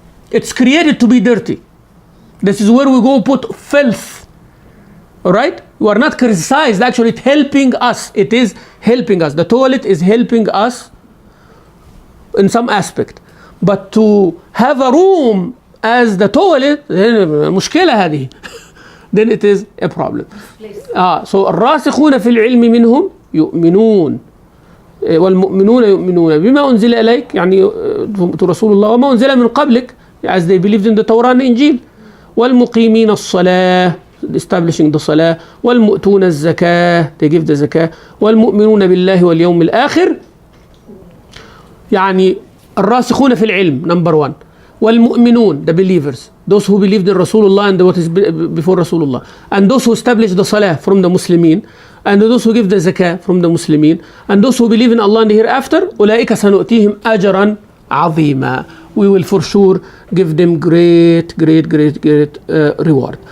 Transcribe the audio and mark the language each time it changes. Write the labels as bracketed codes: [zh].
[en] It's created to be dirty. This is where we go put filth. Alright? You are not criticized. Actually, it's helping us. It is helping us. The toilet is helping us in some aspect. But to have a room as the toilet, [ar] مشكلة هذه. [en] Then it is a problem. [ar] So الراسخون في العلم منهم يؤمنون والمؤمنون يؤمنون بما أنزل إليك يعني رسول الله وما أنزل من قبلك [en] as they believed in the Torah and Injil [ar] والمقيمين الصلاة [en] establishing the [ar] صلاة والمؤتون الزكاة [en] they give the [ar] زكاة والمؤمنون بالله واليوم الآخر يعني الراسخون في العلم [en] number one وَالْمُؤْمِنُونَ, the believers, those who believed in Rasulullah and what is before Rasulullah, and those who establish the salah from the Muslimin, and those who give the zakah from the Muslimin, and those who believe in Allah and the hereafter, [ar] أُولَٰئِكَ سَنُؤْتِيهِمْ أَجْرًا عَظِيمًا. [en] We will for sure give them great reward.